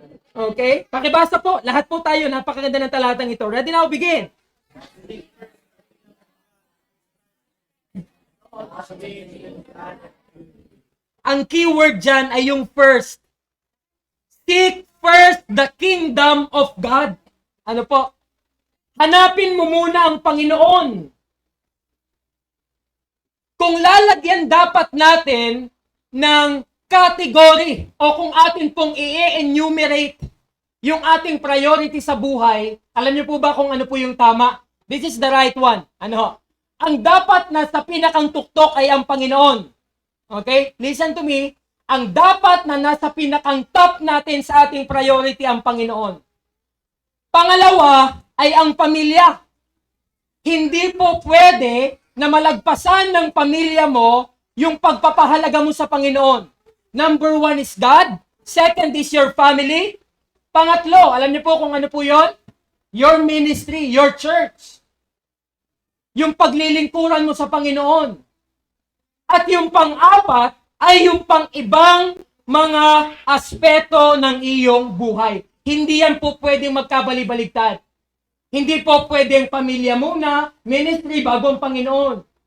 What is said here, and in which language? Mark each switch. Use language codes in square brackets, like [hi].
[tl] Okay? Pakibasa po. Lahat po tayo. Napakaganda ng talatang ito. [en] Ready now, begin. [tl] Ang keyword dyan ay yung first. [en] Seek first the kingdom of God. [tl] Ano po? Hanapin mo muna ang Panginoon. Kung lalagyan dapat natin ng category o kung atin pong i-enumerate yung ating priority sa buhay, alam niyo po ba kung ano po yung tama? [en] This is the right one. [tl] Ano? Ang dapat na sa pinakang tuktok ay ang Panginoon. Okay? [en] Listen to me. [tl] Ang dapat na nasa pinakang top natin sa ating priority ang Panginoon. Pangalawa ay ang pamilya. Hindi po pwede na malagpasan ng pamilya mo yung pagpapahalaga mo sa Panginoon. [en] Number 1 is God. Second is your family. [tl] Pangatlo, alam niyo po kung ano po yon? [en] Your ministry, your church. [tl] Yung paglilingkuran mo sa Panginoon. At yung pang-apat ay yung pang-ibang mga aspeto ng iyong buhay. Hindi yan po pwedeng magkabali-baligtad. Hindi po pwedeng pamilya muna, ministry bago ang Panginoon.